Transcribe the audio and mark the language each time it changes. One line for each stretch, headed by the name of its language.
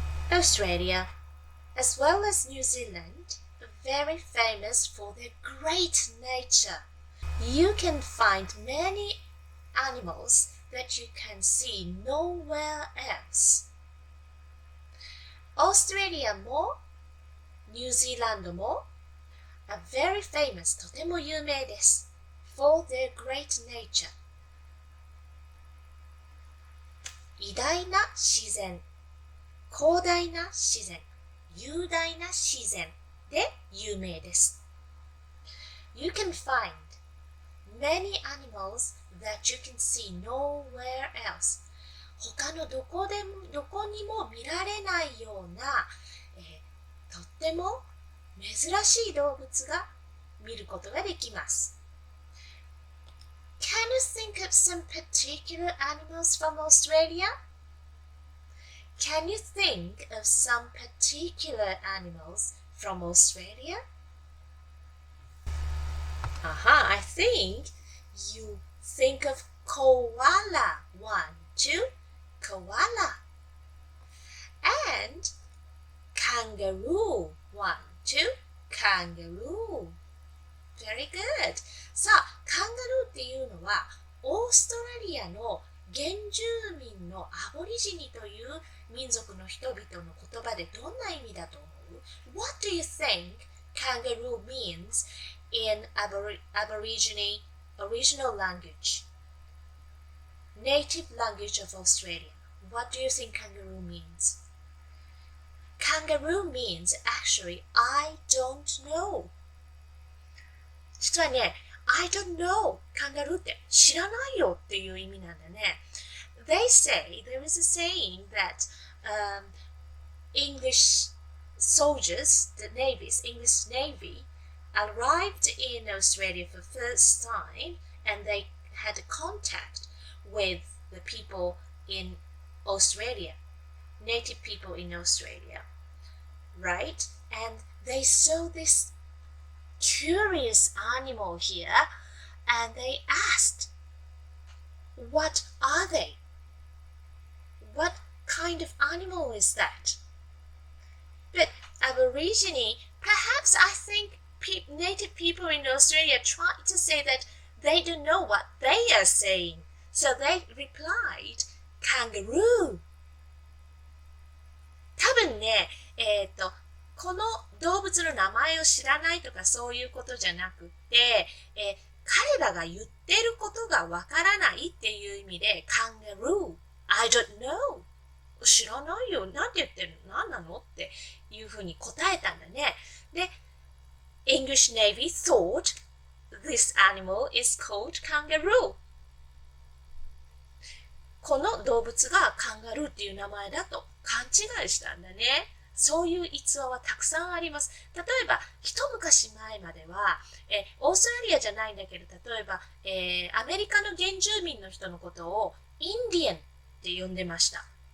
English: Australia, as well as New Zealand, are very famous for their great nature. You can find many animals.that you can see nowhere else.
Japanese: オーストラリアもニュージーランドも
English: are very famous
Japanese: とても有名です
English: for their great nature
Japanese: 偉大な自然広大な自然雄大な自然で有名です
English: You can find many animals that you can see nowhere else
Japanese: 他のどこにも見られないような、とっても珍しい動物が見ることができます
English: Can you think of some particular animals from Australia? Can you think of some particular animals from Australia? I think you think of koala. 1, 2, koala. And kangaroo. 1, 2, kangaroo. Very good.
Japanese: さあ、カンガルーっていうのはオーストラリアの原住民のアボリジニという民族の人々の言葉でどんな意味だと思う
English: What do you think kangaroo means in Aborigine original language? native language of Australia. What do you think kangaroo means? Kangaroo means actually I don't know.
Japanese: 実はね、
English: I don't know
Japanese: カンガルーって知らないよっていう意味なんだね。
English: They say there is a saying that English soldiers, the navies, English Navy, arrived in Australia for the first time and they had contact with the people in Australia, native people in Australia, right? And they saw this curious animal here and they asked, what are they? What kind of animal is that? But Aborigine, perhaps I think native people in Australia tried to say that they don't know what they are saying. So they replied, kangaroo.
Japanese: 多分ね、この動物の名前を知らないとかそういうことじゃなくて、彼らが言ってることがわからないっていう意味で、
English: kangaroo, I don't know.
Japanese: 知らないよ。なんて言ってるの？何なの？っていうふうに答えたんだね。
English: で、English Navy thought this animal is called kangaroo.
Japanese: この動物がカンガルーっていう名前だと勘違いしたんだね。そういう逸話はたくさんあります。例えば、一昔前までは、オーストラリアじゃないんだけど、例えば、アメリカの原住民の人のことをインディアンって呼んでました。